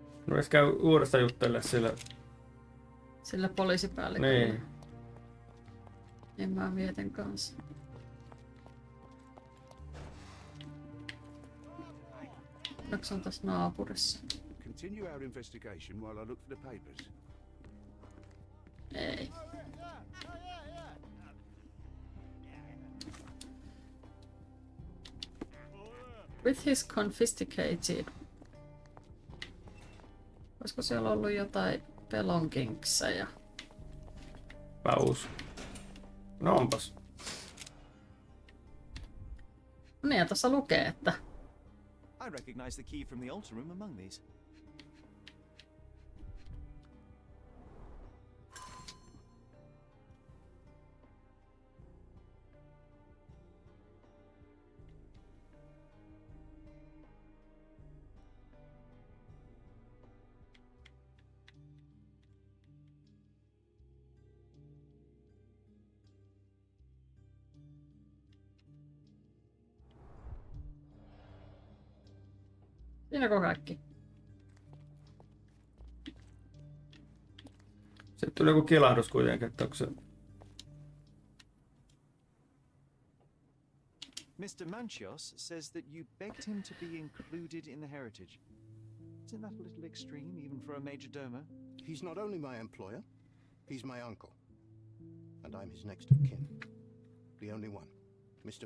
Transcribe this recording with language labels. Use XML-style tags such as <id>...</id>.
<fi>Voisi käy uudestaan juttelemaan Sillä poliisipäälliköllä. Niin. Niin mä mietin kanssa. Onneksi on tässä naapurissa.</fi> <en>Continue our investigation while I look for the papers.</en> <fi>Ei.</fi> <en>With his confiscated.</en> <fi>Olisiko siellä ollut jotain pelonkinksejä? Paus. No onpas. No niin, ja tässä lukee, että</fi> <en>I recognize the key from the altar room among these.</en> <fi>siinäkö kaikki? Sitten tuli joku kilahdus kuitenkin, että onko se...</fi> <en>Mr. Manchios says that you begged him to be included in the heritage. Isn't that a little extreme, even for a major domo? He's not only my employer, he's my uncle. And I'm his next of kin. The only one. Mr.</en>